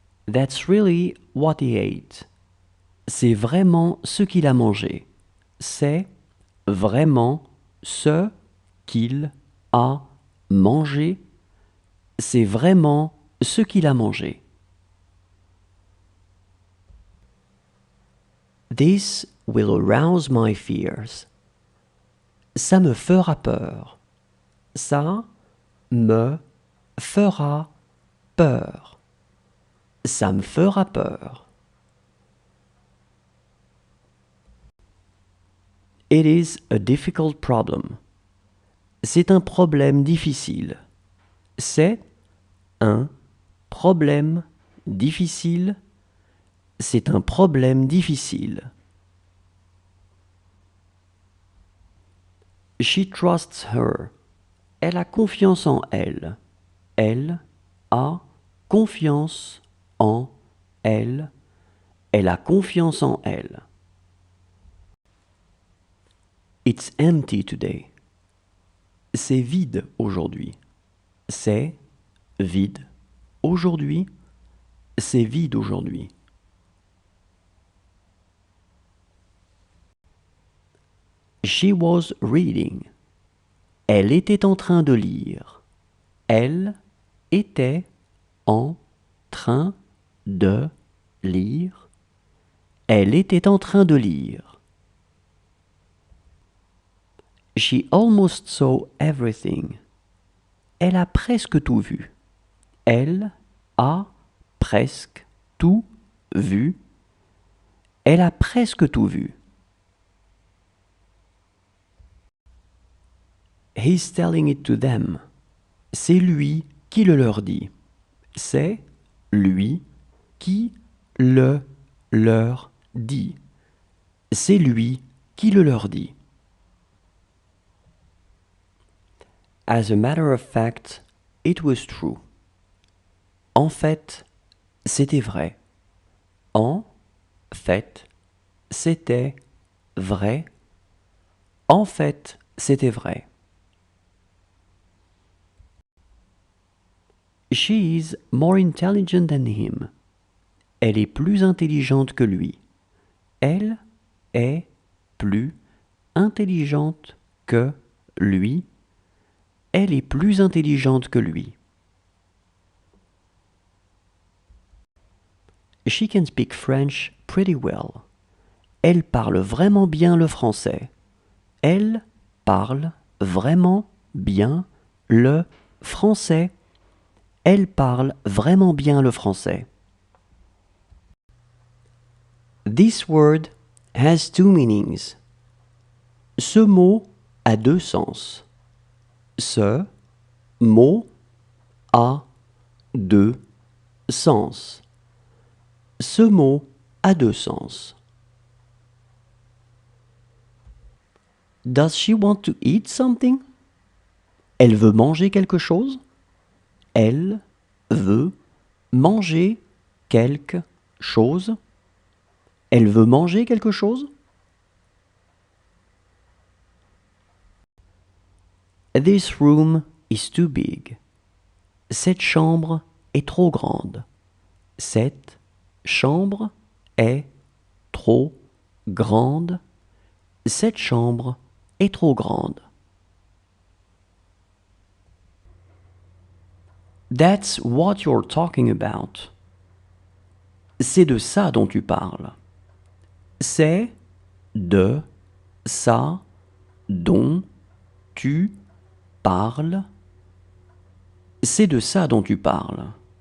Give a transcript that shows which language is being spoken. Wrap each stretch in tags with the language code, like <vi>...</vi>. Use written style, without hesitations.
<en>That's really what he ate.</en> <fr>C'est vraiment ce qu'il a mangé. C'est vraiment ce qu'il a mangé. C'est vraiment ce qu'il a mangé.</fr> <en>This will arouse my fears.</en> <fr>Ça me fera peur. Ça me fera peur. Ça me fera peur.</fr> <en>It is a difficult problem.</en> <fr>C'est un problème difficile. C'est un problème difficile. C'est un problème difficile.</fr> <en>She trusts her.</en> <fr>Elle a confiance en elle. Elle a confiance en elle. Elle a confiance en elle.</fr> <en>It's empty today.</en> <fr>C'est c'est vide aujourd'hui. C'est vide aujourd'hui. C'est vide aujourd'hui.</fr> <en>She was reading.</en> <fr>Elle était en train de lire. Elle était en train de lire. Elle était en train de lire.</fr> <en>She almost saw everything.</en> <fr>Elle a presque tout vu. Elle a presque tout vu. Elle a presque tout vu.</fr> <en>He's telling it to them.</en> <fr>C'est lui qui le leur dit. C'est lui qui le leur dit. C'est lui qui le leur dit.</fr> <en>As a matter of fact, it was true.</en> <fr>En fait, c'était vrai. En fait, c'était vrai. En fait, c'était vrai.</fr> <en>She is more intelligent than him.</en> <fr>Elle est plus intelligente que lui. Elle est plus intelligente que lui. Elle est plus intelligente que lui.</fr> <en>She can speak French pretty well.</en> <fr>Elle parle vraiment bien le français. Elle parle vraiment bien le français. Elle parle vraiment bien le français.</fr> <en>This word has two meanings.</en> <fr>Ce mot a deux sens. Ce mot a deux sens. Ce mot a deux sens.</fr> <en>Does she want to eat something?</en> <fr>Elle veut manger quelque chose? Elle veut manger quelque chose? Elle veut manger quelque chose?</fr> <en>This room is too big.</en> <fr>Cette chambre est trop grande. Cette chambre est trop grande. Cette chambre est trop grande.</fr> <en>That's what you're talking about.</en> <fr>C'est de ça dont tu parles. C'est de ça dont tu parles. C'est de ça dont tu parles.</fr>